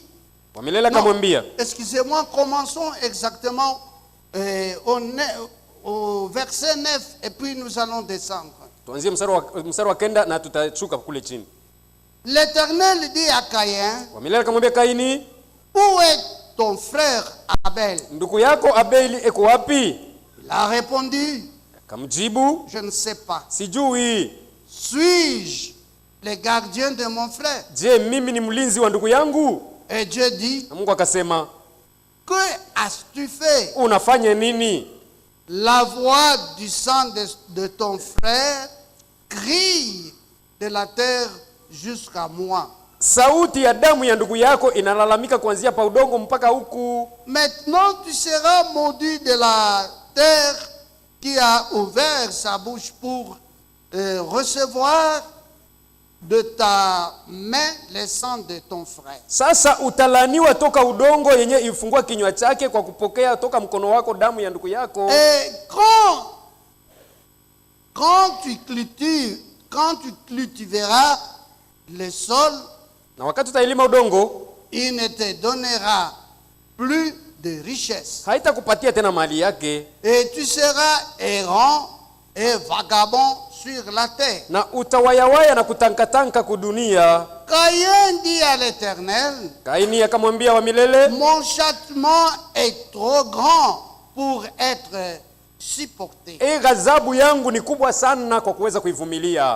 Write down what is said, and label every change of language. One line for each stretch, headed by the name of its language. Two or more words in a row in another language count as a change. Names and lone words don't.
Swahili: Wamilela akamwambia,
French: excusez-moi, commençons exactement au verset 9 et puis nous allons descendre.
Swahili: tuanzie mstari wa 9 na tutashuka kule chini.
French: L'Éternel dit à Caïn,
Swahili: Wamilela akamwambia Kaini,
French: où est ton frère Abel?
Swahili: ndugu yako Abeli eko wapi?
French: Il a répondu,
Swahili: Akamjibu,
French: je ne sais pas.
Swahili: sijui.
French: Suis-je le gardien de mon frère?
Swahili: Je, mimi ni mlinzi wa ndugu yangu?
French: Et Dieu dit,
Swahili: Na Mungu akasema,
French: que as-tu fait?
Swahili: unafanya nini?
French: La voix du sang de ton frère crie de la terre jusqu'à moi.
Swahili: Sauti ya damu ya ndugu yako inalalamika kuanzia pa udongo mpaka huku.
French: Maintenant tu seras maudit de la terre qui a ouvert sa bouche pour recevoir de ta main le sang de ton frère.
Swahili: Sasa utalaniwa toka udongo yenye ifungua kinywa chake kwa kupokea toka mkono wako damu ya ndugu yako.
French: Et quand tu cultiveras le sol,
Swahili: Na wakati utailima udongo,
French: il ne te donnera plus de richesse.
Swahili: haitakupatia tena mali yake,
French: Et tu seras errant et vagabond sur la terre.
Swahili: na utawayawaya na kutankatanka kudunia.
French: Caïn dit à l'Éternel,
Swahili: Kaini akamwambia Wamilele,
French: mon châtiment est trop grand pour être supporté.
Swahili: ghadhabu yangu ni kubwa sana kwa kuweza kuivumilia.